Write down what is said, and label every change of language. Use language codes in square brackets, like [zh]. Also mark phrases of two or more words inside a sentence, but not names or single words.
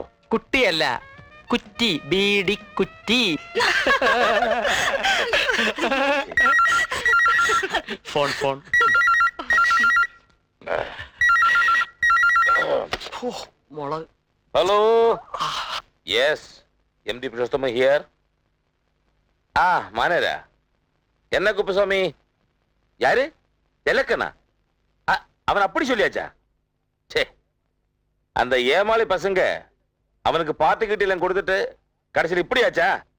[ml] കുട്ടിയല്ല, കുറ്റി, ബീഡിക്കുറ്റി. ഫോൺ ഫോൺ. മുളക്. [en] Hello, yes, MD Purushottama here. [ta] ஆ மானேரா, என்ன குப்புசாமி? யாரு? தெலக்கனா? அவன் அப்படி சொல்லியாச்சா? சே, அந்த ஏமாளி பசங்க அவனுக்கு பார்ட்டி கிட்டலாம் கொடுத்துட்டு கடைசியில் இப்படியாச்சா?